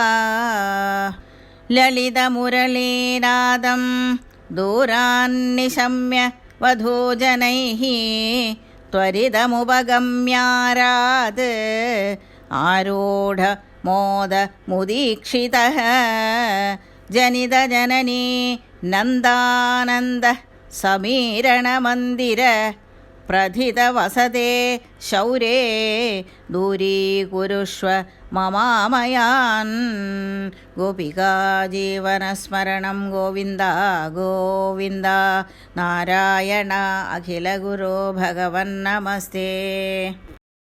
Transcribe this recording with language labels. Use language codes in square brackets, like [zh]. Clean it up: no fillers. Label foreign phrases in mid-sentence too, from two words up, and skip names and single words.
[sa] ലളിതമുരളീനാദം ദൂരാന്നിശമ്യ വധൂജനൈഃ ത്വരിതമുപഗമ്യാരാത് ആരൂഢ മോദ മുദീക്ഷിതഃ ജനിതജനനീ നന്ദാനന്ദ സമീരണമന്ദിര प्रथितवसते शौरे दूरीकुरुष्व ममामयान् गोपिका जीवनस्मरणं गोविन्द गोविन्द नारायण अखिलगुरो भगवन्नमस्ते।